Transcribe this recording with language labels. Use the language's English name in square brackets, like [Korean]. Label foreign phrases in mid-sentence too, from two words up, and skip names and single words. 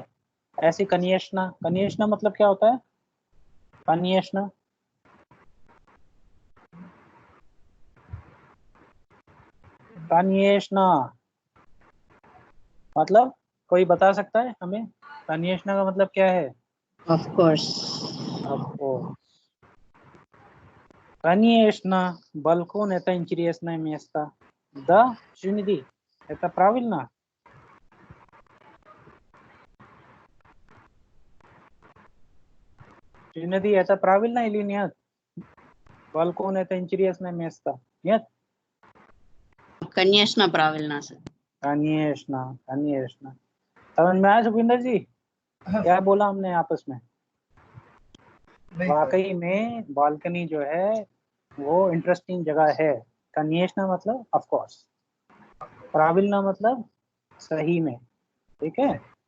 [Hindi] ऐसी कनियेशना, कनियेशना मतलब क्या होता है? कनियेशना कनियेशना मतलब कोई बता सकता है हमें कनियेशना का मतलब क्या है? [English] Of course. [Russian] आपको कनियेशना balkon это интересное место. Да, Шуниди, это правильно? Шуниди, это правильно или нет? Balkon это интересное место. Нет? Конечно, правильно, sir. Конечно, конечно. [Hindi] समझ में आया सुखविंदर जी क्या बोला हमने आपस में? नहीं सर, वाकई में बालकनी जो है वो इंटरेस्टिंग जगह है। कनियेशना मतलब [English] of course, [Hindi] प्राविल्ना मतलब सही में, ठीक है।